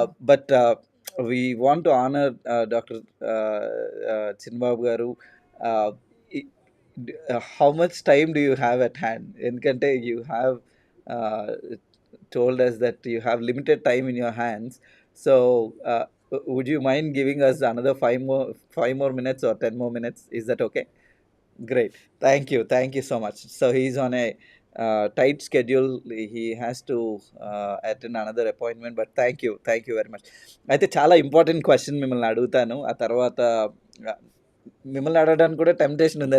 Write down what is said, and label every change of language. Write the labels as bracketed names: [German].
[English] But we want to honour doctor Chinnababu garu. Uh how much time do you have at hand? ఎందుకంటే you have told us that you have limited time in your hands. So, would you mind giving us another 5 more minutes or 10 more minutes? Is that okay? Great. Thank you so much. So he's on a tight schedule. He has to attend another appointment. But thank you very much. [Telugu] అయితే చాలా important question మిమ్మల్ని అడుగుతాను. ఆ తర్వాత మిమ్మల్ని అడగడానికి కూడా temptation ఉంది.